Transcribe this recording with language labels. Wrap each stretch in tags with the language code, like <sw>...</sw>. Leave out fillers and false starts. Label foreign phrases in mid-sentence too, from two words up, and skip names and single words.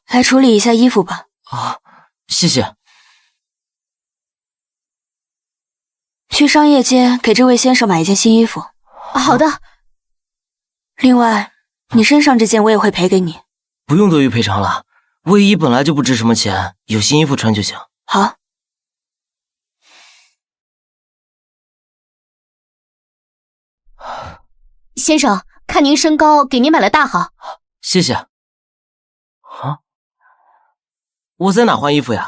<zh>來處理一下衣服吧。啊，謝謝。去商業街給這位先生買一件新衣服。好的。另外，你身上這件我也會賠給你。不用多餘賠償了，衛衣本來就不值什麼錢，有新衣服穿就行。好。先生，看您身高，給您買了大號。謝謝。啊？我在哪換衣服呀？</zh>